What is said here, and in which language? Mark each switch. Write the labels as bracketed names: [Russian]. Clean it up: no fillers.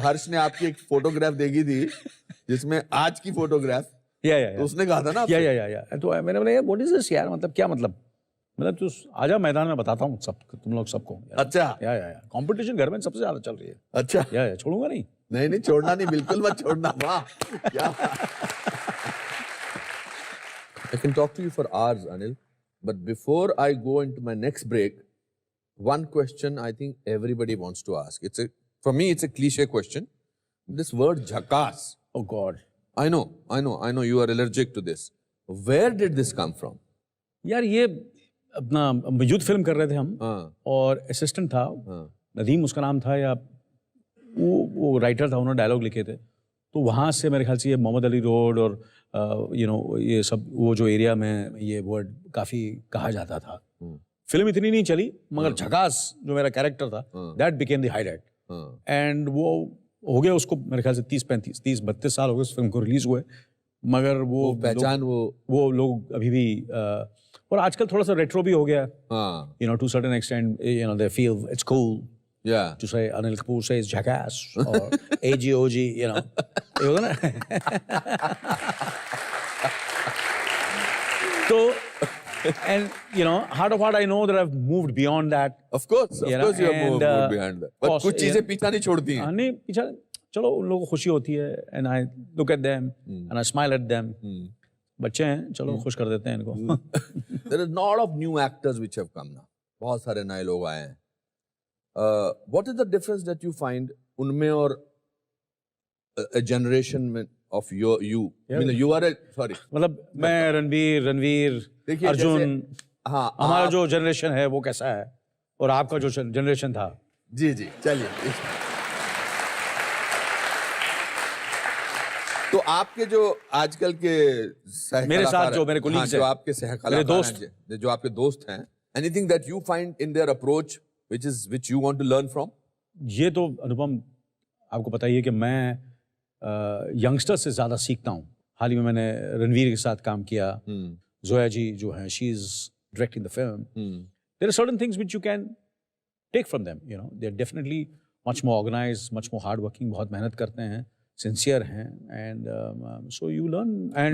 [Hindi] हर्ष ने आपकी एक फोटोग्राफ देखी थी जिसमें आज की फोटोग्राफ, या तो उसने कहा था ना आपसे? या तो मैंने बोला यार [English] what is this यार, [Hindi] मतलब क्या मतलब तू आजा मैदान में, बताता हूँ सब तुम लोग सबको। अच्छा। या कंपटीशन घर में सबसे ज्यादा चल रही है। अच्छा। या छोड़ूंगा नहीं। नहीं छोड़ना नहीं, बिल्कुल मत छोड़ना। वाह क्या। [English] I can talk to you for hours, Anil, but before I go into my next break, one question I think everybody wants to ask. For me it's a cliche question. This word jhakaas. Oh God. I know you are allergic to this. Where did this come from? [Hindi] यार ये अपना youth film कर रहे थे हम, और assistant था नदीम उसका नाम था, या वो राइटर था, उन्होंने डायलॉग लिखे थे। तो वहाँ से मेरे ख्याल से ये मोहम्मद अली रोड और ये सब वो जो एरिया में ये वर्ड काफ़ी कहा जाता था। फिल्म इतनी नहीं चली, मगर झकास जो मेरा कैरेक्टर था [English] that became the highlight, [Hindi] and वो हो गया उसको मेरे ख्याल से 30-32 साल हो गए उस फिल्म को रिलीज हुए, मगर वो पहचान वो लोग अभी भी और आजकल थोड़ा सा रेट्रो भी हो गया, [English] To certain extent, they feel it's cool to say Anil Kapoor says jackass or AGOG, ये होगा ना। तो and heart of heart I know that I've moved beyond that. Of course you have moved beyond that. But [Hindi] कुछ चीजें पीछा नहीं छोड़ती हैं। नहीं पीछा, चलो उन लोगों को खुशी होती है, [English] and I look at them and I smile at them. [Hindi] बच्चे हैं, चलो खुश कर देते हैं इनको। [English] There is lot of new actors which have come now. [Hindi] बहुत सारे नए लोग आए हैं। [English] What is the difference that you find [Hindi] उनमें [English] और a generation of you? I mean, you are sorry. [Hindi] मतलब मैं रणवीर अर्जुन, हाँ, हमारा जो जनरेशन है वो कैसा है, और आपका जो जनरेशन था। जी चलिए। तो आपके जो आजकल के मेरे साथ जो मेरे कोलीग्स हैं, जो आपके सहकलाकार हैं, जो आपके दोस्त हैं, [English] anything that you find in their approach which you want to learn from? [Hindi] ये तो अनुपम आपको पता ही है कि मैं यंगस्टर से ज़्यादा सीखता हूँ। हाल ही में मैंने रणवीर के साथ काम किया, जोया जी जो हैं, [English] She is directing the film. There are certain things which you can take from them, they are definitely much more organised, much more hard working, [Hindi] बहुत मेहनत करते हैं, सिंसियर हैं, [English] And so you learn. And